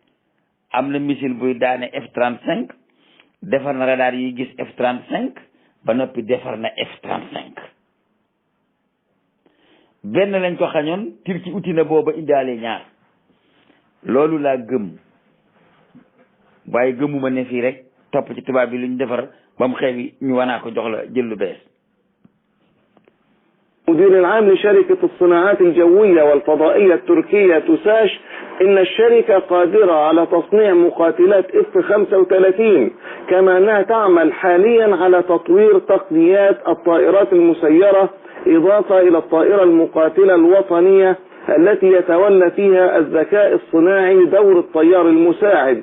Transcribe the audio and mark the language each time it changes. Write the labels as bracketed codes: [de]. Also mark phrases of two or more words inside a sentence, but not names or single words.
[wo] am na missile buy daane F-35 defar na radar yi gis F-35 ba noppi defar na F-35 benn lañ ko xañoon Turquie uti na booba indaale ñaar loolu laa gëm waaye gëmuma ne fii rek topp ci tubaab bi lu ñu defar ba mu xewi ñu wanaa ko jox la jël lu bees. [ar] المدير العام لشركة الصناعات الجوية والفضائية التركية توساش إن الشركة قادرة على تصنيع مقاتلات F-35 كما أنها تعمل حاليا على تطوير تقنيات الطائرات المسيرة إضافة إلى الطائرة المقاتلة الوطنية التي يتولى فيها الذكاء الصناعي دور الطيار المساعد.